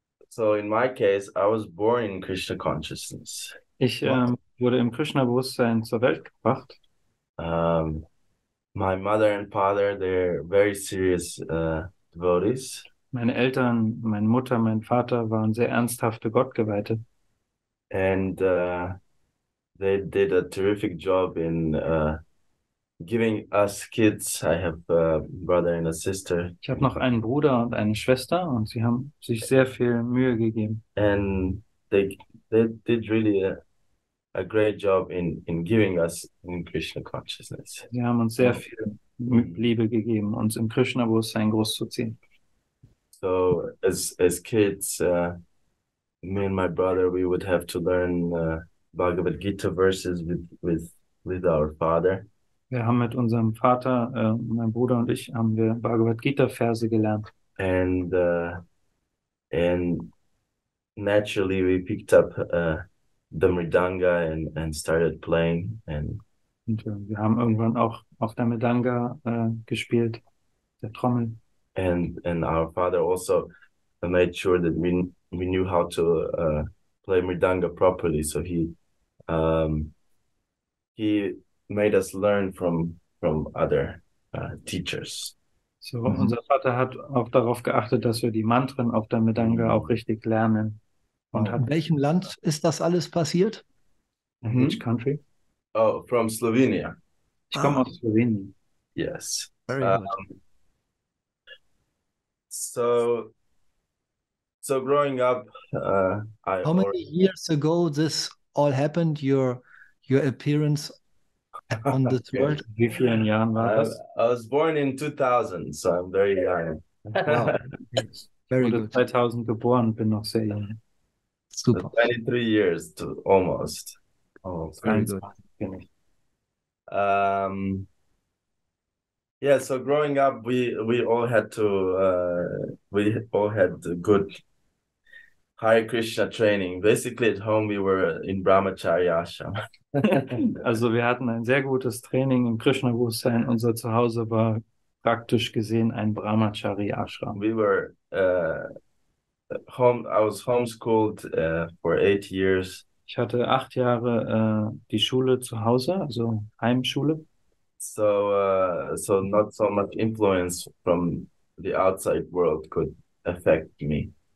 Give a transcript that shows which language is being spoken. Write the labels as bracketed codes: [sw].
[en] So in my case, I was born in Krishna consciousness. [de] Ich wurde im Krishna-Bewusstsein zur Welt gebracht. [en] My mother and father, they're very serious devotees. [de] Meine Eltern, meine Mutter, mein Vater waren sehr ernsthafte Gottgeweihte. [en] And they did a terrific job in giving us kids. I have a brother and a sister. [de] Ich habe noch einen Bruder und eine Schwester und sie haben sich sehr viel Mühe gegeben. [en] And they did really a great job in giving us in Krishna consciousness. [de] Sie haben uns sehr viel Liebe gegeben, uns im Krishna-Bewusstsein großzuziehen. [en] So as kids, me and my brother, we would have to learn Bhagavad Gita verses with our father. [de] Wir haben mit unserem Vater, mein Bruder und ich, haben wir Bhagavad Gita Verse gelernt. [en] And naturally we picked up the mridanga and started playing. And [de] wir haben irgendwann auch auf der Mridanga gespielt, der Trommel. [en] And our father also made sure that we knew how to play mridanga properly. So he made us learn from other teachers. [de] So, unser Vater hat auch darauf geachtet, dass wir die Mantren auf der Mridanga auch richtig lernen und hat In welchem Land ist das alles passiert? [en] in which country? Oh, from Slovenia. [de] Ich komme aus Slowenien. [en] Yes. Very good. So growing up, I How many years ago this all happened? Your appearance on this Okay. world? [de] Wie vielen Jahren war das? [en] I was born in 2000, so I'm very young. Wow. Very [de] Wurde [en] good. [de] 2000 geboren, bin noch sehr jung. Super. [en] 23 years to almost. Very good. [de] 23 bin ich. [en] Yeah, so growing up, we all had the good Hare Krishna training. Basically, at home we were in Brahmacharya ashram. [de] Also wir hatten ein sehr gutes Training im Krishna-Bewusstsein. Unser Zuhause war praktisch gesehen ein Brahmachari-Ashram. [en] We were I was homeschooled for 8 years. [de] Ich hatte 8 Jahre die Schule zu Hause, also Heimschule. [en] So not so much influence from the outside world could affect me.